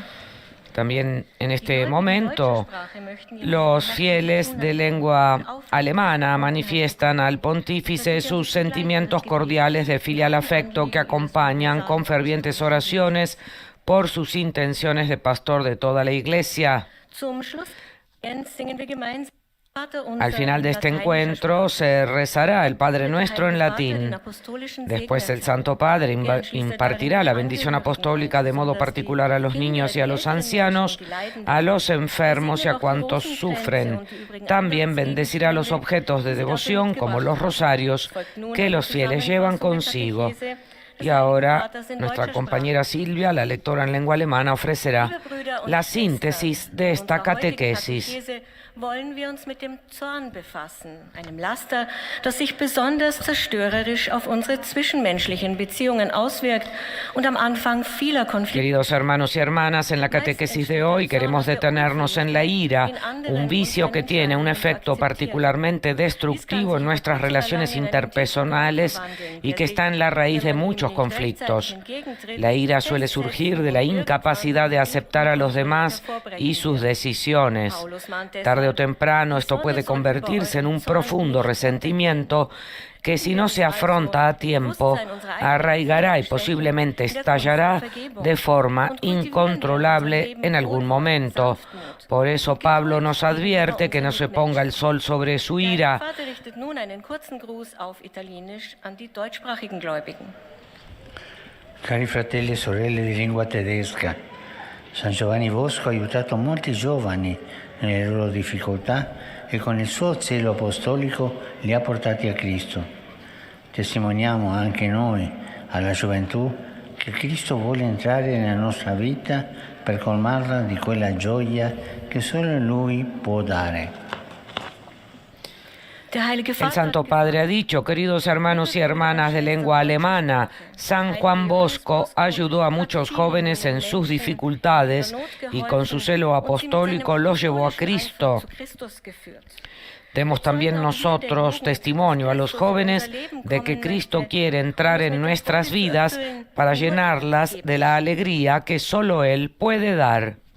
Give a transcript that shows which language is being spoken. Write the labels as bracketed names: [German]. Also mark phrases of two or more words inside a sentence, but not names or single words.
[Spanish] También en este momento, los fieles de lengua alemana manifiestan al pontífice sus sentimientos cordiales de filial afecto que acompañan con fervientes oraciones por sus intenciones de pastor de toda la Iglesia. [German] zum Schluss singen wir gemeinsam. [Spanish] Al final de este encuentro se rezará el Padre Nuestro en latín. Después el Santo Padre impartirá la bendición apostólica de modo particular a los niños y a los ancianos, a los enfermos y a cuantos sufren. También bendecirá los objetos de devoción como los rosarios que los fieles llevan consigo. Y ahora nuestra compañera Silvia, la lectora en lengua alemana, ofrecerá la síntesis de esta catequesis. [German] Wollen wir uns mit dem Zorn befassen, einem Laster, das sich besonders zerstörerisch auf unsere zwischenmenschlichen Beziehungen auswirkt und am Anfang vieler Konflikte. [Spanish] Queridos hermanos y hermanas, en la catequesis de hoy queremos detenernos en la ira, un vicio que tiene un efecto particularmente destructivo en nuestras relaciones interpersonales y que está en la raíz de muchos conflictos. La ira suele surgir de la incapacidad de aceptar a los demás y sus decisiones. Tarde o temprano esto puede convertirse en un profundo resentimiento que, si no se afronta a tiempo, arraigará y posiblemente estallará de forma incontrolable en algún momento. Por eso Pablo nos advierte que no se ponga el sol sobre su ira. [Italian] Cari fratelli e sorelle di lingua tedesca, San Giovanni Bosco ha aiutato molti giovani nelle loro difficoltà e con il suo zelo apostolico li ha portati a Cristo. Testimoniamo anche noi, alla gioventù, che Cristo vuole entrare nella nostra vita per colmarla di quella gioia che solo Lui può dare. [Spanish] El Santo Padre ha dicho, queridos hermanos y hermanas de lengua alemana, San Juan Bosco ayudó a muchos jóvenes en sus dificultades y con su celo apostólico los llevó a Cristo. Demos también nosotros testimonio a los jóvenes de que Cristo quiere entrar en nuestras vidas para llenarlas de la alegría que solo Él puede dar.